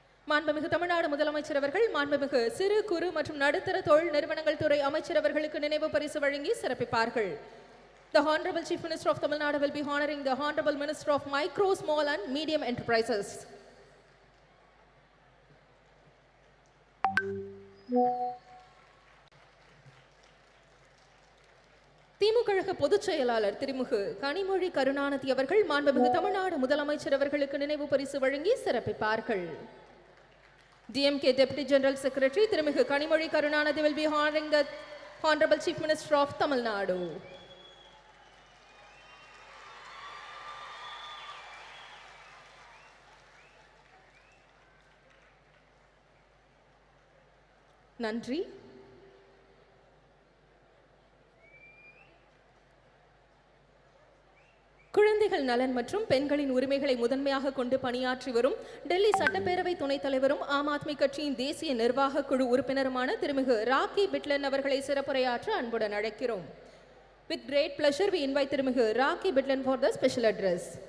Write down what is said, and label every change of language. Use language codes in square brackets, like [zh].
[ta] மாண்புமிகு தமிழ்நாடு முதலமைச்சர் அவர்கள் மாண்புமிகு சிறு குறு மற்றும் நடுத்தர தொழில் நிறுவனங்கள் துறை அமைச்சர் அவர்களுக்கு நினைவு பரிசு வழங்கி சிறப்பிப்பார்கள். [en] The Honorable Chief Minister of Tamil Nadu will be honoring the Honorable Minister of Micro, Small and Medium Enterprises. [ta] திமுக பொதுச் செயலாளர் திருமிகு கனிமொழி கருணாநிதி அவர்கள் மாண்புமிகு தமிழ்நாடு முதலமைச்சர் அவர்களுக்கு நினைவு பரிசு வழங்கி சிறப்பிப்பார்கள். [en] DMK Deputy General Secretary திருமிகு Kanimozhi Karunanidhi will be honoring the Honorable Chief Minister of Tamil Nadu. [ta] நன்றி. குழந்தைகள் நலன் மற்றும் பெண்களின் உரிமைகளை முதன்மையாக கொண்டு பணியாற்றி வரும் டெல்லி சட்டப்பேரவை துணைத் தலைவரும் ஆம் ஆத்மி கட்சியின் தேசிய நிர்வாக குழு உறுப்பினருமான திருமிகு ராக்கி பிட்லன் அவர்களை சிறப்புரையாற்ற அன்புடன் அழைக்கிறோம். [en] With great pleasure we invite திருமிகு Rakhi Bidlan for the special address.